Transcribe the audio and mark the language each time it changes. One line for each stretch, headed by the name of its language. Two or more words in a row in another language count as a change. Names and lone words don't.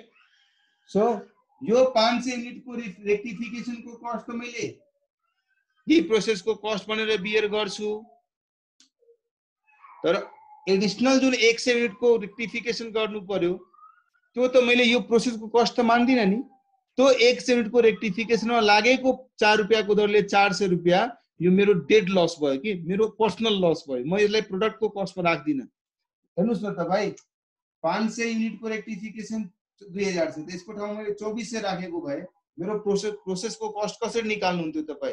Nepali: सो यो 500 युनिट को रेक्टिफिकेशन को कस्ट तो मैले यही प्रोसेस को कस्ट बनेर बियर गर्छु। तर एडिशनल जुन 100 युनिट को रेक्टिफिकेशन गर्नु पर्यो त्यो त मैले यो प्रोसेस को कस्ट त मान्दिन नि। तो 100 युनिट को रेक्टिफिकेशन में लागेको 4 रुपैयाँ को दरले 400 रुपैयाँ यो मेरो
English: dead loss
Nepali: भयो कि मेरो
English: personal loss
Nepali: भयो। म यसलाई प्रोडक्ट को कस्ट में राख्दिन। हेर्नुस् न त भाइ 500 युनिट को रेक्टिफिकेशन 2000 छ त्यसको ठाउँमा मैले 2400 राखेको भए मेरो प्रोसेस को कस्ट कसरी निकाल्नु हुन्थ्यो तपाई?